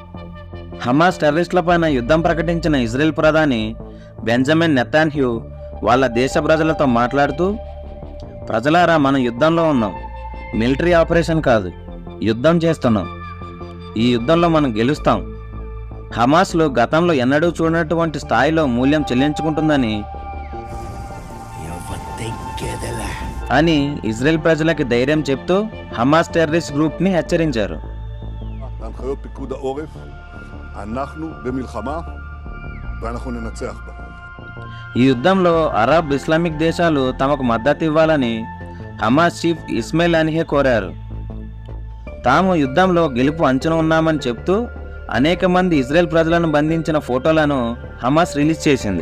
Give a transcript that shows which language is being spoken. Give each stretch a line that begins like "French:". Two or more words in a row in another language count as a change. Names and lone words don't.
Telugu: హమాస్ టెర్రరిస్టులపైన యుద్ధం ప్రకటించిన ఇజ్రాయెల్ ప్రధాని బెంజమిన్ నెతన్యాహు వాళ్ళ దేశ ప్రజలతో మాట్లాడుతూ, ప్రజలారా మనం యుద్ధంలో ఉన్నాం,
English: military operation
Telugu: కాదు, యుద్ధం చేస్తున్నాం. ఈ యుద్ధంలో మనం గెలుస్తాం. హమాస్లో గతంలో ఎన్నడూ చూడనటువంటి స్థాయిలో మూల్యం చెల్లించుకుంటుందని అని ఇజ్రాయెల్ ప్రజలకి ధైర్యం చెప్తూ హమాస్
English: terrorist groupని
Telugu: హెచ్చరించారు.
Hebrew: להנחיות פיקוד העורף, אנחנו במלחמה ואנחנו ננצח בה.
Telugu: ఈ యుద్ధంలో అరబ్ ఇస్లామిక్ దేశాలు తమకు మద్దతు ఇవ్వాలని హమాస్ చీఫ్ ఇస్మాయిల్ హనియే కోరారు. తాము యుద్ధంలో గెలుపు అంచున ఉన్నామని చెప్తూ అనేక మంది ఇజ్రాయెల్ ప్రజలను బంధించిన ఫోటోలను హమాస్ రిలీజ్ చేసింది.